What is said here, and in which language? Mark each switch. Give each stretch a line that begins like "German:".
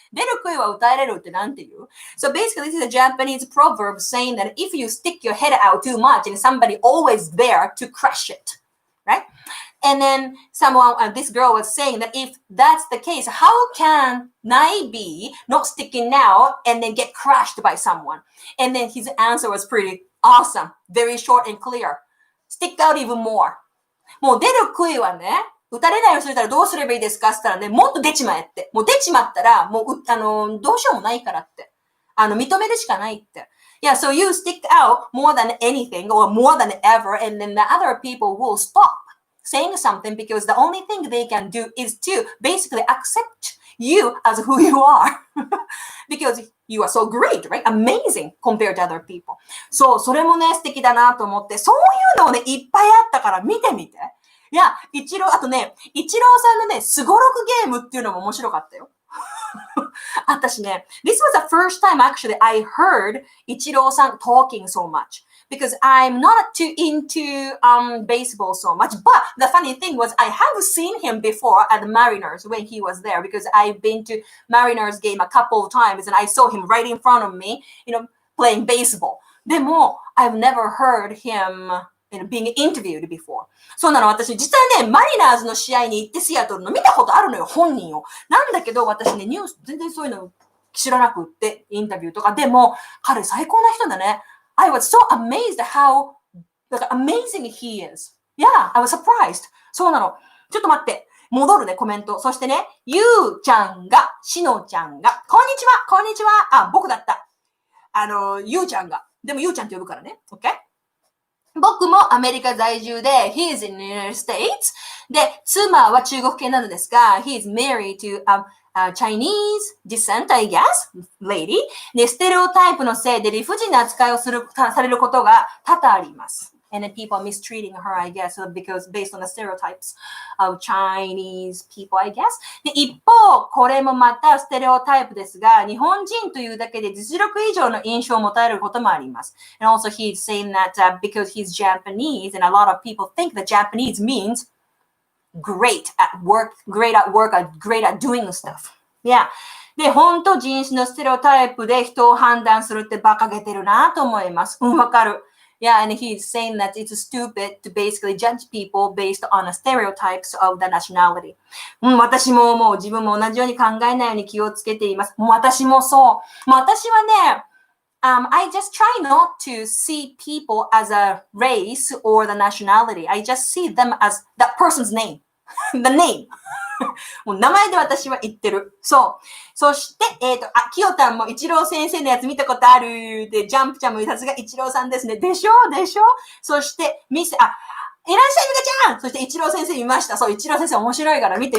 Japanese: 出る杭は打たれるってなんていう
English: So basically, this is a Japanese proverb saying that if you stick your head out too much and somebody always there to crush it.Right? And then this girl was saying that if that's the case, how can I be not sticking now and then get crushed by someone? And then his answer was pretty awesome. Very short and clear. Stick out even more.
Japanese: もう出る杭はね、打たれないようにするたらどうすればいいですかって言ったらね、もっと出ちまえって。もう出ちまったら、もう、どうしようもないからって。認めるしかないって。
English: Yeah, so you stick out more than anything or more than ever, and then the other people will stop saying something because the only thing they can do is to basically accept you as who you are because you are so great, right? Amazing compared to other people.
Japanese: そう、それもね、素敵だなと思って、そういうのをね、いっぱいあったから見てみて。いや、あとね、イチローさんのね、すごろくゲームっていうのも面白かったよ。私ね、
English: this was the first time actually I heard Ichiro-san talking so much because I'm not too into baseball so much. But the funny thing was I have seen him before at the Mariners when he was there because I've been to Mariners game a couple of times and I saw him right in front of me, playing baseball.
Japanese: でも、
English: I've never heard him,being interviewed before.
Japanese: そうなの、私、実際ね、マリナーズの試合に行ってシアトルの見たことあるのよ、本人を。なんだけど、私ね、ニュース、全然そういうの知らなくって、インタビューとか。でも、彼最高な人だね。
English: I was so amazed how amazing he is. Yeah, I was surprised.
Japanese: そうなの。ちょっと待って。戻るね、コメント。そしてね、ゆうちゃんが、しのちゃんが、こんにちは。あ、僕だった。ゆうちゃんが。でもゆうちゃんって呼ぶからね。
English: OK?
Japanese: 僕もアメリカ在住で、
English: he is in the United States.
Japanese: で、妻は中国系なのですが、
English: he is married to a Chinese descent, I guess, lady.
Japanese: で、ステレオタイプのせいで理不尽な扱いをされることが多々あります。
English: and then people are mistreating her, I guess, because based on the stereotypes of Chinese people, I guess.
Japanese: で、一方、これもまたステレオタイプですが、日本人というだけで実力以上の印象を持たれることもあります。
English: And also he's saying that、because he's Japanese, and a lot of people think that Japanese means great at work, great at doing stuff. Yeah.
Japanese: で、本当人種のステレオタイプで人を判断するって馬鹿げてるなと思います。わかる。
English: Yeah, and he's saying that it's stupid to basically judge people based on the stereotypes of the nationality.
Japanese: 私も思う。自分も同じように考えないように気をつけています。私もそう。私はね、
English: I just try not to see people as a race or the nationality. I just see them as that person's name. The name.
Japanese: もう名前で私は言ってる。そう。そして、きよたんもイチロー先生のやつ見たことある。で、ジャンプちゃんもさすがイチローさんですね。でしょそして、いらっしゃいみかちゃんそしてイチロー先生見ました。そう、イチロー先生面白いから見て。